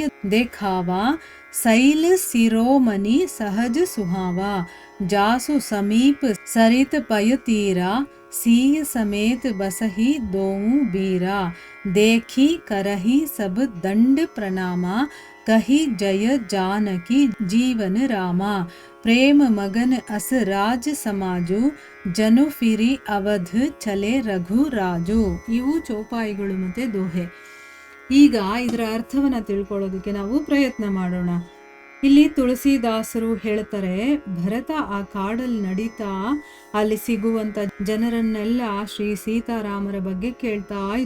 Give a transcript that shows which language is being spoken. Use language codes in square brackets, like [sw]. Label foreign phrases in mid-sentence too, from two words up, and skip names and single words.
[awa] देखावा सैल सिरोमणि सहज सुहावा जासु समीप सरित पय तीरा सीय समेत बसही दोऊ बीरा देखी करही सब दंड प्रणामा कही जय जानकी जीवन रामा प्रेम मगन अस राज समाजु जनु फिरी अवध चले रघु राजु. [kn] ಇವು ಚೌಪಾಯಿಗಳು ಮತ್ತೆ ದೋಹೆ. ಈಗ ಇದರ ಅರ್ಥವನ್ನ ತಿಳ್ಕೊಳ್ಳೋದಕ್ಕೆ ನಾವು ಪ್ರಯತ್ನ ಮಾಡೋಣ. ಇಲ್ಲಿ ತುಳಸಿದಾಸರು ಹೇಳ್ತಾರೆ, ಭರತ ಆ ಕಾಡಲ್ಲಿ ನಡೀತಾ ಅಲ್ಲಿ ಸಿಗುವಂತ ಜನರನ್ನೆಲ್ಲ ಶ್ರೀ ಸೀತಾರಾಮರ ಬಗ್ಗೆ ಕೇಳ್ತಾ ಇದ್ದ.